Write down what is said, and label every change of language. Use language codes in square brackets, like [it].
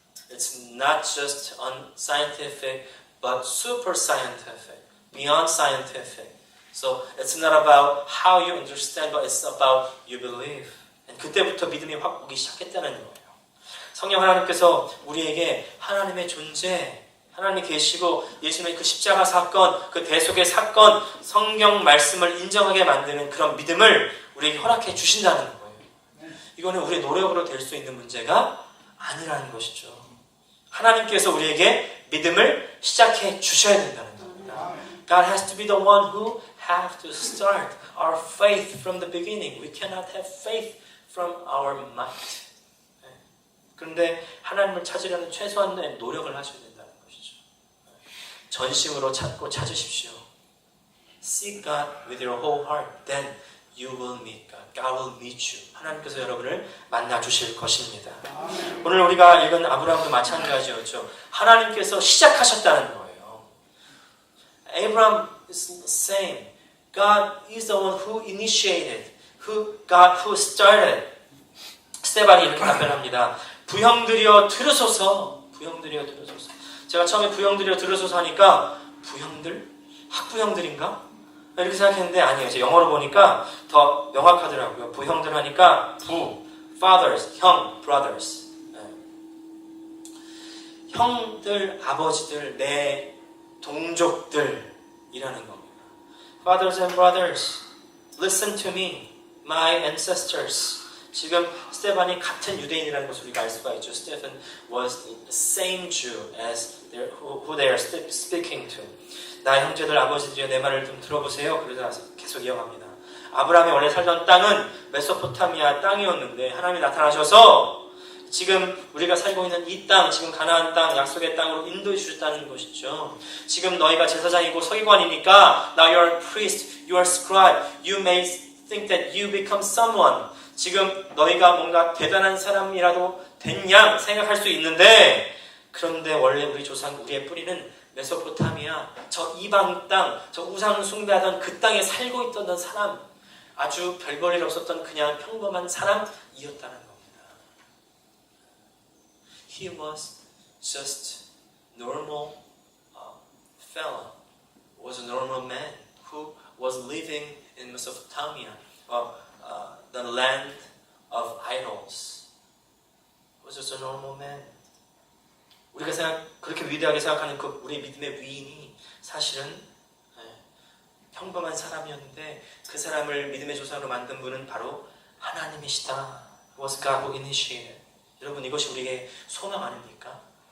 [en] It's not just unscientific, but super scientific, beyond scientific. So it's not about how you understand, but it's about you believe. [ko] And 그때부터 믿음이 확 오기 시작했다는 거예요. 성령 하나님께서 우리에게 하나님의 존재, 하나님이 계시고 예수님의 그 십자가 사건, 그 대속의 사건, 성경 말씀을 인정하게 만드는 그런 믿음을 우리에게 허락해 주신다는 거예요. 이거는 우리의 노력으로 될 수 있는 문제가 아니라는 것이죠. 하나님께서 우리에게 믿음을 시작해 주셔야 된다는 겁니다. [en] God has to be the one who have to start our faith from the beginning. We cannot have faith from our might. [ko] 그런데 하나님을 찾으려는 최소한의 노력을 하셔야 된다는 것이죠. 전심으로 찾고 찾으십시오. [en] Seek God with your whole heart. Then you will meet God. God will meet you. [ko] 하나님께서 여러분을 만나 주실 것입니다. 오늘 우리가 읽은 아브라함도 마찬가지였죠. 하나님께서 시작하셨다는 거예요. [en] Abraham is the same. God is the one who initiated, God who started. [ko] 스테반이 이렇게 답변합니다. 부형들이여 들으소서. 부형들이여 들으소서. 제가 처음에 부형들이여 들으소서 하니까 부형들? 학부형들인가? 이렇게 생각했는데 아니에요. 제가 영어로 보니까 더 명확하더라고요. 부형들 하니까 fathers, 형, brothers. 형들, 아버지들, 내 동족들이라는 겁니다. [en] Fathers and brothers, listen to me, my ancestors. [ko] 지금 스테반이 같은 유대인이라는 것을 우리가 알 수가 있죠. [en] Stephen was the same Jew as who they are speaking to. [ko] 나의 형제들 아버지들이여 내 말을 좀 들어보세요. 그러자 계속 이어갑니다. 아브라함이 원래 살던 땅은 메소포타미아 땅이었는데 하나님이 나타나셔서 지금 우리가 살고 있는 이 땅, 지금 가나안 땅, 약속의 땅으로 인도해 주셨다는 것이죠. 지금 너희가 제사장이고 서기관이니까 [en] now you are a priest, you are a scribe, you may think that you become someone. [ko] 지금 너희가 뭔가 대단한 사람이라도 된 양 생각할 수 있는데 그런데 원래 우리 조상, 우리의 뿌리는 메소포타미아, 저 이방 땅, 저 우상 숭배하던 그 땅에 살고 있던 사람, 아주 별볼일 없었던 그냥 평범한 사람이었다는 겁니다. [en] He was just normal fellow, was a normal man who was living in Mesopotamia, the land of idols. Was just a normal man. [ko] 우리가 그렇게 위대하게 생각하는 그 우리의 믿음의 위인이 사실은 평범한 사람이었는데 그 사람을 믿음의 조상으로 만든 분은 바로 하나님이시다. [en] Was God who initiated. [ko] 여러분 이것이 우리의 소망 아닙니까?